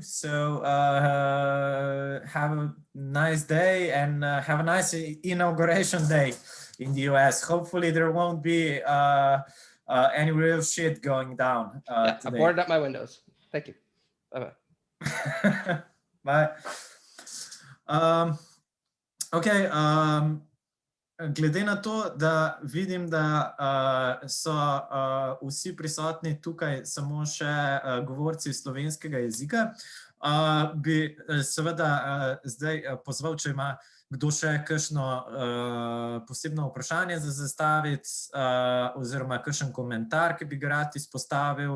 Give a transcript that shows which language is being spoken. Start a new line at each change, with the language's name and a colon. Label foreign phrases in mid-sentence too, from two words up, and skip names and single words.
English: So have a nice day and have a nice inauguration day in the US. Hopefully there won't be any real shit going down Yeah, today. I boarded up my windows. Thank you. Bye-bye. Bye.
Slovenian: Okay, glede na to, da vidim, da so vsi prisotni tukaj samo še govorci slovenskega jezika, bi seveda zdaj pozval, če ima kdo še kakšno posebno vprašanje za zastaviti oziroma kakšen komentar, ki bi ga rad izpostavil.